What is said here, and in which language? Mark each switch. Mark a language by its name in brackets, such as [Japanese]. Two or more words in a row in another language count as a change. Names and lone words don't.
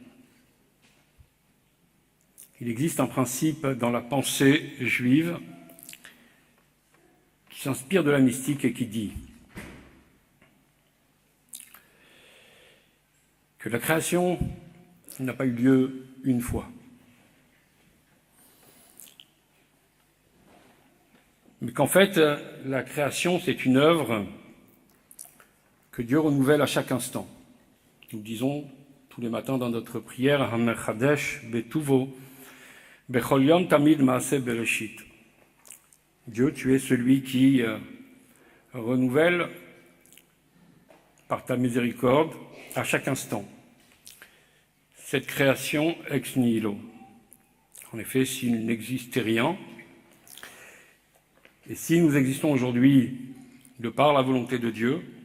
[French] Il existe un principe dans la pensée juive qui s'inspire de la mystique et qui dit que la création n'a pas eu lieu une fois. Mais qu'en fait, la création, c'est une œuvre que Dieu renouvelle à chaque instant. Nous disons tous les matins dans notre prière, [Hebrew] המחדש בטובו בכל יום תמיד מעשה בראשית. [French] Dieu, tu es celui qui renouvelle par ta miséricorde à chaque instant cette création [Latin] ex nihilo. [French] En effet, s'il n'existait rien, et si nous existons aujourd'hui de par la volonté de Dieu,